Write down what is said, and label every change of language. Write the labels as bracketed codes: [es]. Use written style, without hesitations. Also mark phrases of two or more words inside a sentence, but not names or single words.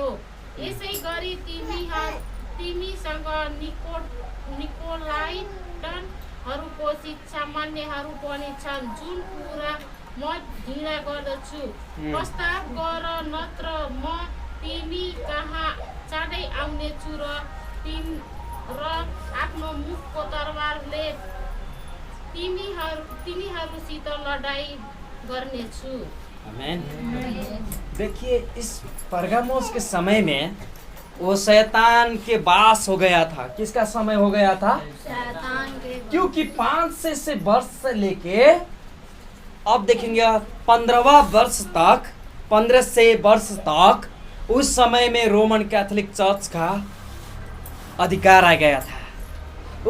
[ne] यसै गरी तिमीसँग निकोलाइटनहरूको शिक्षा मान्नेहरू पनि छन्, जुन कुरा म घृणा गर्दछु। प्रस्ताव गर, नत्र म तिमी कहाँ चाँडै आउनेछु र आफ्नो मुखको तरवारले तिमीहरूसित लडाई गर्नेछु। आमीन। [hi] देखिए, इस परगामोस के समय में वो शैतान के वास हो गया था। किसका समय हो गया था? शैतान के। क्योंकि 5 से वर्ष से लेके अब देखेंगे 15वां वर्ष तक, 15 से वर्ष तक उस समय में रोमन कैथोलिक चर्च का अधिकार आ गया था।